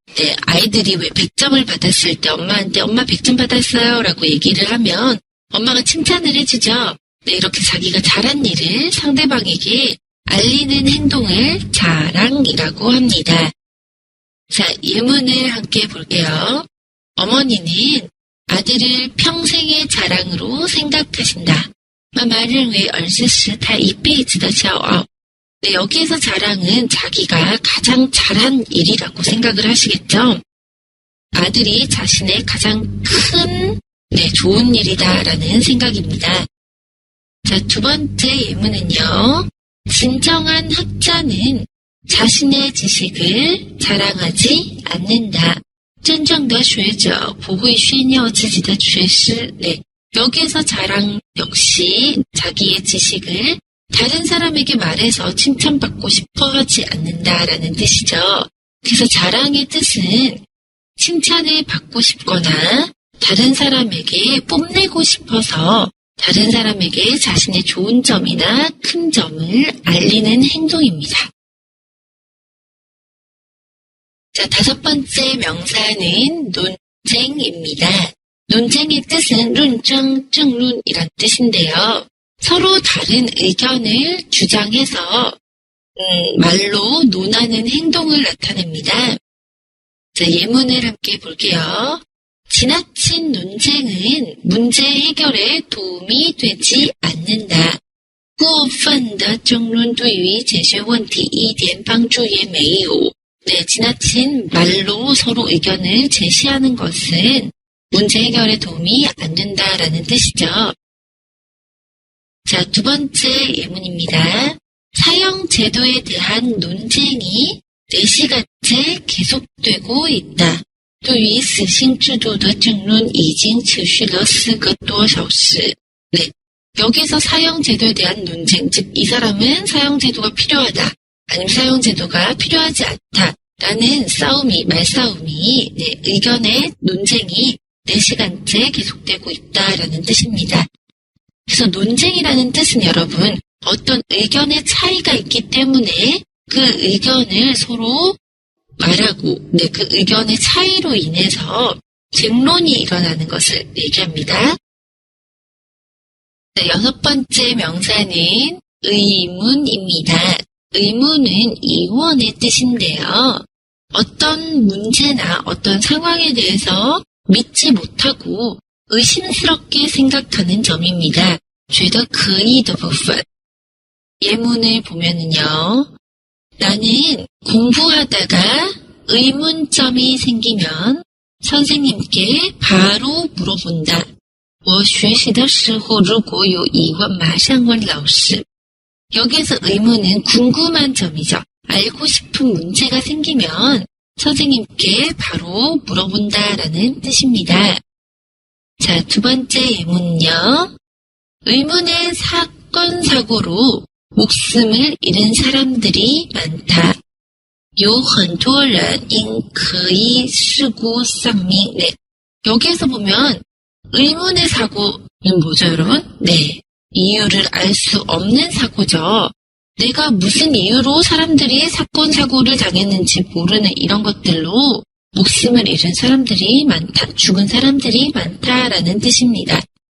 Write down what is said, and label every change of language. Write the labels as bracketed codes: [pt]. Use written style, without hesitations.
[ko] 네, 아이들이 왜 100점을 받았을 때 엄마한테 엄마 100점 받았어요 라고 얘기를 하면 엄마가 칭찬을 해주죠. 네, 이렇게 자기가 잘한 일을 상대방에게 알리는 행동을 자랑이라고 합니다. 자, 예문을 함께 볼게요. 어머니는 아들을 평생의 자랑으로 생각하신다. [zh] 妈妈认为儿子是他一辈子的骄傲. [ko] 네, 여기에서 자랑은 자기가 가장 잘한 일이라고 생각을 하시겠죠. 아들이 자신의 가장 큰 네, 좋은 일이다라는 생각입니다. 자, 두 번째 예문은요. 진정한 학자는 자신의 지식을 자랑하지 않는다. [zh] 真正的学者不会炫耀自己的学识. [ko] 네, 여기에서 자랑 역시 자기의 지식을 다른 사람에게 말해서 칭찬받고 싶어 하지 않는다라는 뜻이죠. 그래서 자랑의 뜻은 칭찬을 받고 싶거나 다른 사람에게 뽐내고 싶어서 다른 사람에게 자신의 좋은 점이나 큰 점을 알리는 행동입니다. 자, 5번째 명사는 논쟁입니다. 논쟁의 뜻은 룬정, 증룬이란 뜻인데요. 서로 다른 의견을 주장해서 말로 논하는 행동을 나타냅니다. 자, 예문을 함께 볼게요. 지나친 논쟁은 문제 해결에 도움이 되지 않는다. [zh] 过分的争论对于解决问题一点帮助也没有. [ko] 네, 지나친 말로 서로 의견을 제시하는 것은 문제 해결에 도움이 안 된다라는 뜻이죠. 자, 2번째 예문입니다. 사형 제도에 대한 논쟁이 4시간째 계속되고 있다. [zh] 对于死刑制度的争论已经持续了4个多小时. [ko] 네, 여기서 사형 제도에 대한 논쟁, 즉 이 사람은 사형 제도가 필요하다, 아니면 사형 제도가 필요하지 않다라는 말싸움이, 네, 의견의 논쟁이 4시간째 계속되고 있다라는 뜻입니다. 그래서 논쟁이라는 뜻은 여러분, 어떤 의견의 차이가 있기 때문에 그 의견을 서로 말하고, 네, 그 의견의 차이로 인해서 쟁론이 일어나는 것을 얘기합니다. 네, 6번째 명사는 의문입니다. 의문은 이원의 뜻인데요. 어떤 문제나 어떤 상황에 대해서 믿지 못하고 의심스럽게 생각하는 점입니다. [zh] 觉得可疑的部分. [ko] 예문을 보면은요. 나는 공부하다가 의문점이 생기면 선생님께 바로 물어본다. [zh] 我学习的时候如果有疑问马上问老师. [ko] 여기서 의문은 궁금한 점이죠. 알고 싶은 문제가 생기면 선생님께 바로 물어본다라는 뜻입니다. 자, 2번째 예문은요. 의문의 사건, 사고로 목숨을 잃은 사람들이 많다. [zh] 有很多人因可疑事故丧命. [ko] 네, 여기에서 보면 의문의 사고는 뭐죠, 여러분? 네, 이유를 알 수 없는 사고죠. 내가 무슨 이유로 사람들이 사건, 사고를 당했는지 모르는 이런 것들로 목숨을 잃은 사람들이 많다, 죽은 사람들이 많다라는 뜻입니다.